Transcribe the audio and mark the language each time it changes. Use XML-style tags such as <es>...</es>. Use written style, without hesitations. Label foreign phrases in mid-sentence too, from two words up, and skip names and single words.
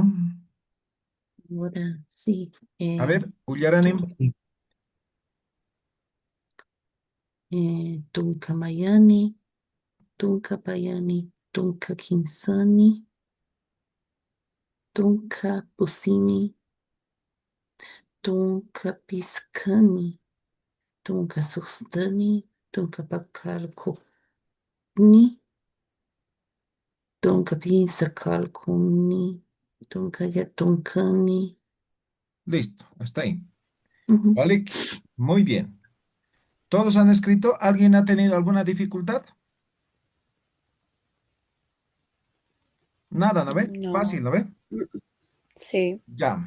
<es>Ahora sí. A ver, Tun-</es> <ay>Ullaranim. Tunka Mayani, Tunka Payani, Tunka Kinsani, Tunka Pusini, Tunka Piscani, Tunka Sustani, Tunka Pakalkoni, Tunka Pinsakalkoni, Tunka Yatunkani.</ay> <es>Listo, hasta ahí. Ujú. Vale, muy bien. ¿Todos han escrito? ¿Alguien ha tenido alguna dificultad? Nada, ¿no ve? No. Fácil, ¿no ve? Sí. Ya.</es>